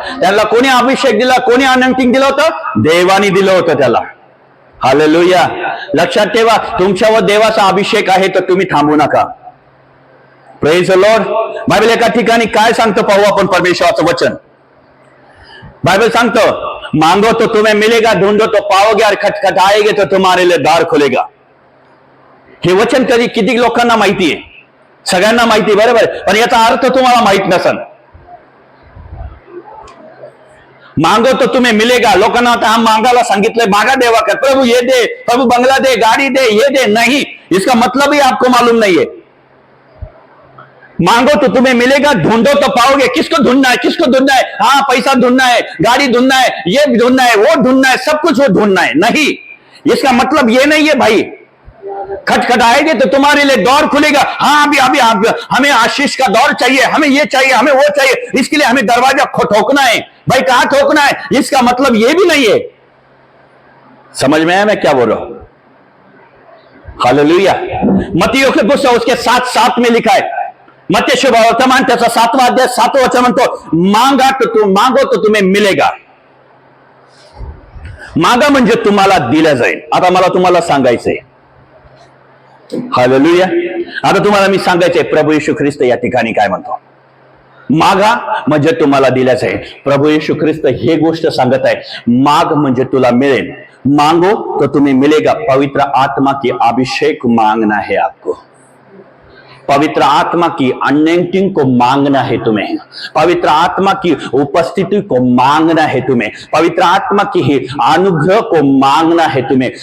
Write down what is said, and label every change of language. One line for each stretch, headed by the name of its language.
Marathi: त्यांना कोणी अभिषेक दिला, कोणी अनंटिंग दिलं होतं? देवाने दिलं होतं त्याला. हालेलुया. लक्षात ठेवा, तुमच्यावर देवाचा अभिषेक आहे तर तुम्ही थांबू नका.
English: Praise the Lord.
Marathi: बायबल एका ठिकाणी काय सांगतं पाहू आपण परमेश्वराचं वचन. बायबल सांगतं,
Hindi: मांगो तो तुम्हें मिलेगा, ढूंढो तो पाओगे, और खटखटाएगे तो तुम्हारे लिए द्वार खुलेगा.
Marathi: हे वचन किती लोकांना माहिती आहे? सगळ्यांना माहिती, बरोबर. पण याचा अर्थ तुम्हाला माहित नसेल.
Hindi: मांगो तो तुम्हें मिलेगा.
Marathi: लोकांना आता हम मागायला सांगितलंय, मागा देवा कर, प्रभु ये दे, प्रभु बंगला दे, गाड़ी दे, ये दे.
Hindi: नहीं, इसका मतलब ही आपको मालूम नहीं है. मांगो तो तुम्हें मिलेगा, ढूंढो तो पाओगे. किसको ढूंढना है? किसको ढूंढना है? हाँ, पैसा ढूंढना है, गाड़ी ढूंढना है, ये ढूंढना है, वो ढूंढना है, सब कुछ वो ढूंढना है. नहीं, इसका मतलब ये नहीं है भाई. खटखटाएंगे तो तुम्हारे लिए दौर खुलेगा. हाँ, अभी हमें आशीष का दौर चाहिए, हमें ये चाहिए, हमें वो चाहिए, इसके लिए हमें दरवाजा ठोकना है. भाई कहां ठोकना है? इसका मतलब ये भी नहीं है. समझ में आया मैं क्या बोल रहा हूं? हालेलुया. मत्ती के पुस्तक उसके 7:7 में लिखा है.
Marathi: मत्ती शुभ वर्तमान त्याचा 7वां अध्याय 7वां वचन म्हणतो,
Hindi: मागो तो तुम्हें मिलेगा.
Marathi: मागा म्हणजे तुम्हाला दिलं जाईल. आता मला तुम्हाला सांगायचंय, हालेलुया. आता तुम्हाला मी सांगायचंय, प्रभू येशू ख्रिस्त या ठिकाणी काय म्हणतो? मागा म्हणजे तुम्हाला दिलं जाईल. प्रभू येशू ख्रिस्त हे गोष्ट सांगत आहे, माग म्हणजे तुला मिळेल.
Hindi: मांगो तो तुम्हें मिलेगा. पवित्र आत्मा की अभिषेक मांगना है आपको. पवित्र आत्मा की अनॉइंटिंग को मांगना है तुम्हें. पवित्र आत्मा की उपस्थिति को मांगना है तुम्हें. पवित्र आत्मा की ही अनुग्रह को मांगना है तुम्हें.